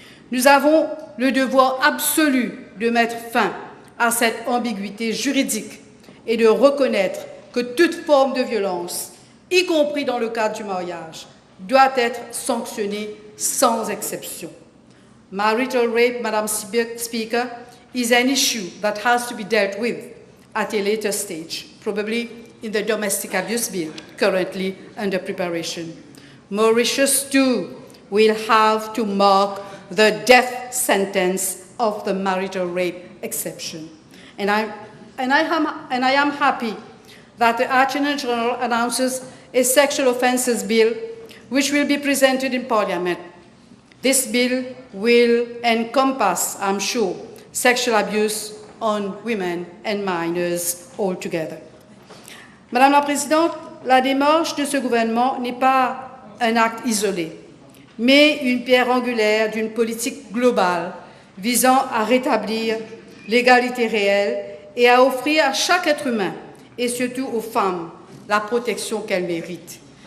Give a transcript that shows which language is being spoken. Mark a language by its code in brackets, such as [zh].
[fr] Nous avons le devoir absolu de mettre fin à cette ambiguïté juridique et de reconnaître que toute forme de violence, y compris dans le cadre du mariage, doit être sanctionnée sans exception. [en] Marital rape, Madam Speaker, is an issue that has to be dealt with at a later stage, probably in the domestic abuse bill currently under preparation. Mauritius, too, will have to mark the death sentence of the marital rape exception. And I am happy that the Attorney General announces a sexual offences bill which will be presented in Parliament. This bill will encompass, I'm sure, sexual abuse on women and minors altogether. [fr] Madame la Présidente, la démarche de ce gouvernement n'est pas un acte isolé, mais une pierre angulaire d'une politique globale visant à rétablir l'égalité réelle et à offrir à chaque être humain, et surtout aux femmes, la protection qu'elles méritent.